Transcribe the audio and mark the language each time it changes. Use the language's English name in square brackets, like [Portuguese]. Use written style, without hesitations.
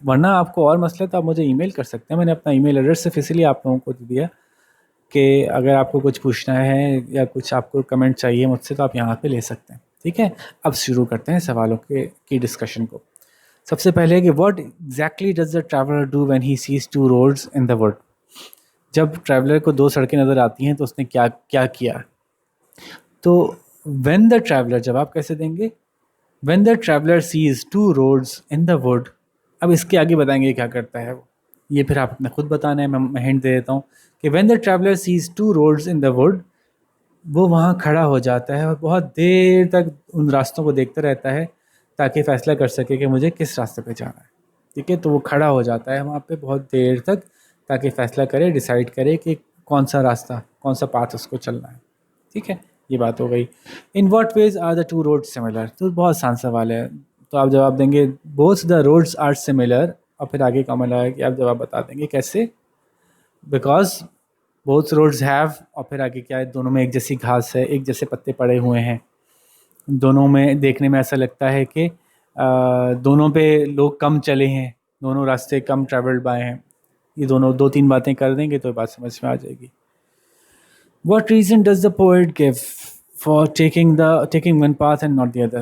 [Urdu] ورنہ آپ کو اور مسئلہ تو آپ مجھے ای میل کر سکتے ہیں، میں نے اپنا ای میل ایڈریس صرف اسی لیے آپ لوگوں کو دیا کہ اگر آپ کو کچھ پوچھنا ہے یا کچھ آپ کو کمنٹ چاہیے مجھ سے تو آپ یہاں پہ لے سکتے ہیں. ٹھیک ہے، اب شروع کرتے ہیں سوالوں کی ڈسکشن کو. سب سے پہلے کہ [English] What exactly does the traveller do when he sees two roads in the wood. [Urdu] جب ٹریولر کو دو سڑکیں نظر آتی ہیں تو اس نے کیا کیا. [English] تو when the traveller, [Urdu] جب آپ کیسے دیں گے، [English] When the traveller sees two roads in the wood. [Urdu] اب اس کے آگے بتائیں گے کیا کرتا ہے وہ، یہ پھر آپ نے خود بتانا ہے. میں ہنٹ دے دیتا ہوں کہ [English] when the traveller sees two roads in the wood, [Urdu] وہ وہاں کھڑا ہو جاتا ہے اور بہت دیر تک ان راستوں کو دیکھتا رہتا ہے تاکہ فیصلہ کر سکے کہ مجھے کس راستے پہ جانا ہے. ٹھیک ہے، تو وہ کھڑا ہو جاتا ہے وہاں پہ بہت دیر تک تاکہ فیصلہ کرے، ڈیسائیڈ کرے کہ کون سا راستہ، کون سا پاتھ اس کو چلنا ہے. ٹھیک ہے، یہ بات ہو گئی. [English] In what ways are the two road similar. [Urdu] تو بہت آسان سوال ہے، تو آپ جواب دیں گے [English] both the roads are similar, [Urdu] اور پھر آگے کامن آیا کہ آپ جواب بتا دیں گے کیسے، [English] because both roads have, [Urdu] اور پھر آگے کیا ہے، دونوں میں ایک جیسی گھاس ہے، ایک جیسے پتے پڑے ہوئے ہیں، دونوں میں دیکھنے میں ایسا لگتا ہے کہ دونوں پہ لوگ کم چلے ہیں، دونوں راستے کم ٹریولڈ بائے ہیں. یہ دونوں دو تین باتیں کر دیں گے تو بات سمجھ میں آ جائے گی. [English] What reason does the poet give for taking one path and not the other.